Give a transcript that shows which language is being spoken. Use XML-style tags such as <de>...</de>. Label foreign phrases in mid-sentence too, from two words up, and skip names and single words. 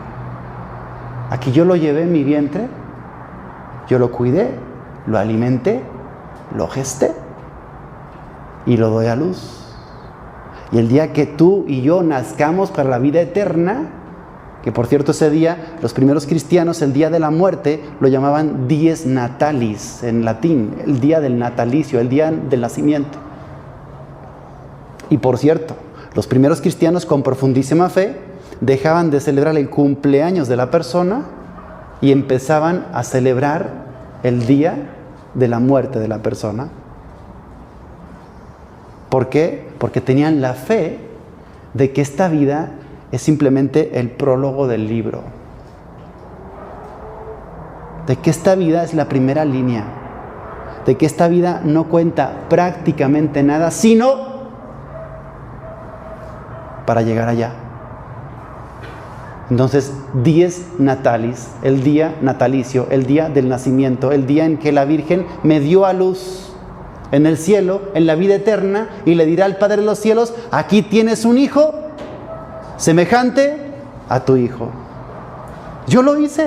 <es>Aquí yo lo llevé en mi vientre, yo lo cuidé, lo alimenté, lo gesté y lo doy a luz. Y el día que tú y yo nazcamos para la vida eterna, que por cierto ese día los primeros cristianos, el día de la muerte, lo llamaban</es> <la>dies natalis</la> <es>en latín, el día del natalicio, el día del nacimiento. Y por cierto, los primeros cristianos con profundísima fe dejaban de celebrar el cumpleaños de la persona y empezaban a celebrar el día de la muerte de la persona. ¿Por qué? Porque tenían la fe de que esta vida es simplemente el prólogo del libro. De que esta vida es la primera línea. De que esta vida no cuenta prácticamente nada, sino para llegar allá. Entonces,</es> <la>dies natalis,</la> <es>el día natalicio, el día del nacimiento, el día en que la Virgen me dio a luz en el cielo, en la vida eterna, y le dirá al Padre de los cielos, aquí tienes un hijo semejante a tu hijo. Yo lo hice.</es>